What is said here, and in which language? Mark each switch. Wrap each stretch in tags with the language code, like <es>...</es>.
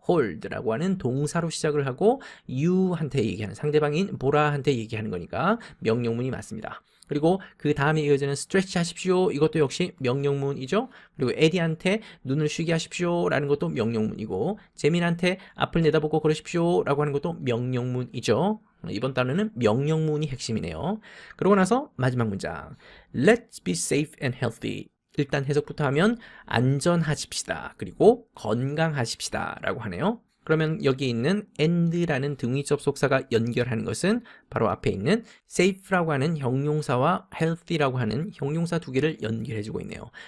<ko>hold라고 하는 동사로 시작을 하고 you한테 얘기하는 상대방인 보라한테 얘기하는 거니까 명령문이 맞습니다. 그리고 그 다음에 이어지는 stretch 하십시오. 이것도 역시 명령문이죠. 그리고 에디한테 눈을 쉬게 하십시오. 라는 것도 명령문이고 재민한테 앞을 내다보고 걸으십시오. 라고 하는 것도 명령문이죠. 이번 단어는 명령문이 핵심이네요. 그러고 나서 마지막 문장</ko> <en>Let's be safe and healthy.</en> <ko>일단 해석부터 하면 안전하십시다. 그리고 건강하십시다. 라고 하네요. 그러면 여기 있는 and라는 등위 접속사가 연결하는 것은 바로 앞에 있는 safe라고 하는 형용사와 healthy라고 하는 형용사 두 개를 연결해주고 있네요.</ko>